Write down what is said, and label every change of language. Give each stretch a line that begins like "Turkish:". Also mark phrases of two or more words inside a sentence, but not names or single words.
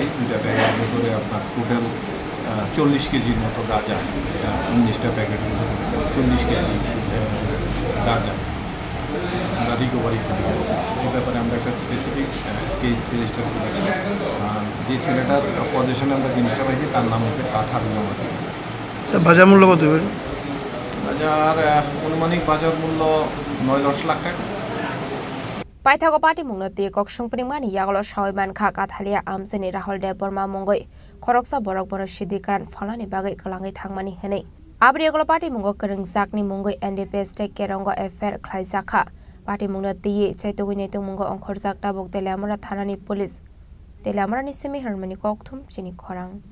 Bangla: দুইটা ব্যাগের ভেতরে আপনার টোটাল 40 কেজির মতো গাঁজা 19টা প্যাকেট 40 কেজি গাঁজা আমরা রিকভারি করি। এই ব্যাপারে আমরা একটা স্পেসিফিক কেস রেজিস্টার করেছি। যে ছেলেটার পজিশনে আমরা জিনিসটা পাইছি তার নাম হচ্ছে কাঠার জমাতি। স্যার বাজার মূল্য কত? বাজার অনুমানিক বাজার মূল্য 9-10 লাখ টাকা।
Kok Borok: पाइथागो पार्टी मुंगनती कक्सुंगपनि मानि यागलो सावैमान खा काथालिया आमसेनि राहुल देव बर्मा मुंगै खरकसा बरक बर सिद्धिकारान फलानि बागै कलाङै थांमानि हनै आबरि यागलो पार्टी मुंगो करं जाकनि मुंगै एनडीपीएस टे केरंगो एफआर ख्लाइजाखा पार्टी मुंगनती चैतगै नेतु मुंगो अंखर जाकटा बक तेलामुरा थानानि पुलिस तेलामुरानि सेमि हरमनि कक्थुम चिनि खरां